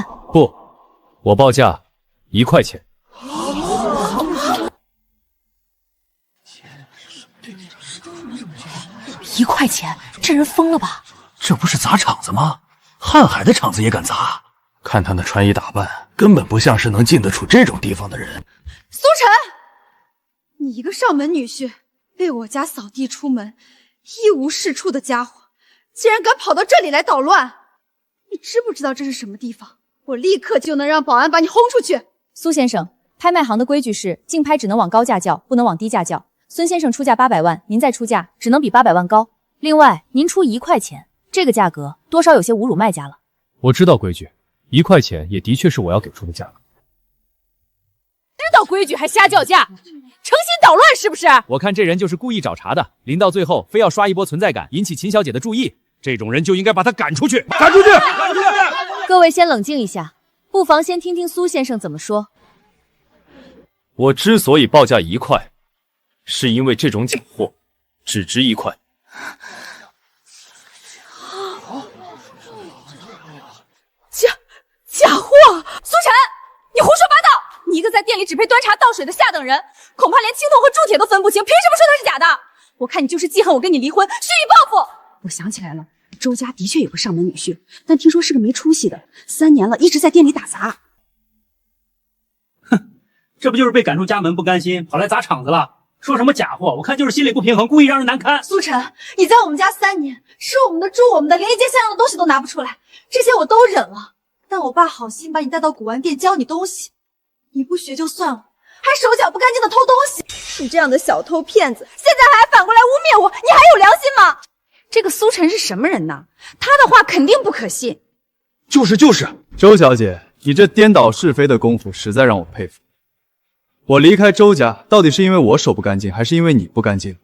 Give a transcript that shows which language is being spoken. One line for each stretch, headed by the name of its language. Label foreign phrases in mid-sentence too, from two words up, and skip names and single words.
Chinese: 不，我報價1塊錢。 1塊錢？這人瘋了吧？這不是砸場子嗎？瀚海的場子也敢砸？看他那穿衣打扮，根本不像是能進得出這種地方的人。蘇晨，你一個上門女婿，被我家掃地出門，一無是處的家伙，竟然敢跑到這裡來搗亂！你知不知道這是什麼地方？我立刻就能讓保安把你轟出去。蘇先生，拍賣行的規矩是競拍只能往高價叫，不能往低價叫。孫先生出價800萬，您再出價只能比800萬高。另外，您出1塊錢，這個價格多少有些侮辱賣家了。我知道規矩，1塊錢也的確是我要給出的價格。知道規矩還瞎叫價，成心搗亂是不是？我看这人就是故意找茬的，臨到最後非要刷一波存在感，引起秦小姐的注意。這種人就應該把他趕出去！趕出去！趕出去！各位先冷靜一下，不妨先聽聽蘇先生怎麼說。我之所以報價1塊，是因為這種假貨只值1塊。假貨！蘇晨，你胡說八道！你一個在店裡只配端茶倒水的下等人，恐怕連青铜和鑄鐵都分不清，憑什麼說它是假的？我看你就是記恨我跟你離婚，蓄意報復。我想起來了，周家的確有個上門女婿，但聽說是個沒出息的，3年了一直在店裡打雜。哼，這不就是被趕出家門不甘心，跑來砸場子了？說什麼假貨？我看就是心裡不平衡，故意讓人難堪。蘇晨，你在我們家3年，吃我們的住我們的，連一件像樣的東西都拿不出來，這些我都忍了。但我爸好心把你带到古玩店教你東西，你不学就算了，還手腳不乾淨的偷東西。你這樣的小偷騙子，現在還反過來污衊我，你还有良心嗎？這個蘇晨是什麼人呢？他的話肯定不可信。就是，周小姐，你這顛倒是非的功夫實在讓我佩服。我離開周家，到底是因為我手不乾淨，還是因為你不乾淨？